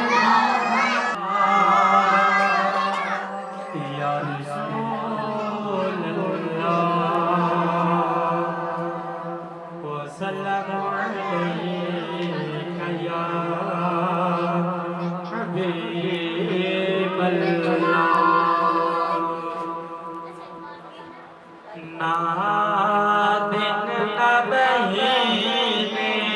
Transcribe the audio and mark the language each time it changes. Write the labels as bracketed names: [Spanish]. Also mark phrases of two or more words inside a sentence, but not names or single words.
[Arabic] يا رسول الله وصلى الله عليه يا [Urdu] حبیب اللہ نہ دن نہ مہینے